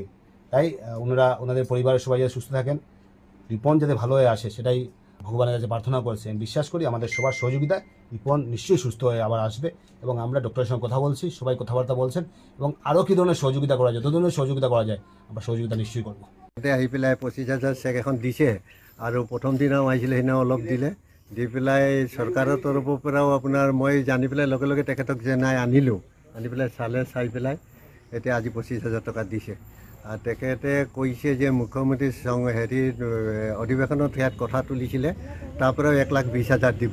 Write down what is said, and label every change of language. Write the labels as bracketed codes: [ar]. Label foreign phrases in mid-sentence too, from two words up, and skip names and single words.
[bn] তাই ওনাদের পরিবারের সবাই যাতে সুস্থ থাকেন, রিপন যাতে ভালো হয়ে আসে, সেটাই ভগবানের কাছে প্রার্থনা করছেন। বিশ্বাস করি আমাদের সবার সহযোগিতায় রিপন নিশ্চয়ই সুস্থ হয়ে আবার আসবে। এবং আমরা ডক্টরের সঙ্গে কথা বলছি, সবাই কথাবার্তা বলছেন, এবং আরও কী ধরনের সহযোগিতা করা যায়, যত ধরনের সহযোগিতা করা যায় আমরা সহযোগিতা নিশ্চয়ই করবো। [as] আহি পেলাই 25,000 চেক এখন দিছে, আৰু প্ৰথম দিনাও আহিছিলে, সেইদিনাও অলপ দিলে। দি পেলাই চৰকাৰৰ তৰফৰ পৰাও আপোনাৰ মই জানি পেলাই লগে লগে তেখেতক যে নাই আনিলোঁ, আনি পেলাই চাই পেলাই এতিয়া আজি 25,000 টকা দিছে। আৰু তেখেতে কৈছে যে মুখ্যমন্ত্ৰী অধিৱেশনত ইয়াত কথা তুলিছিলে, তাৰ পৰাও 1,20,000 দিব।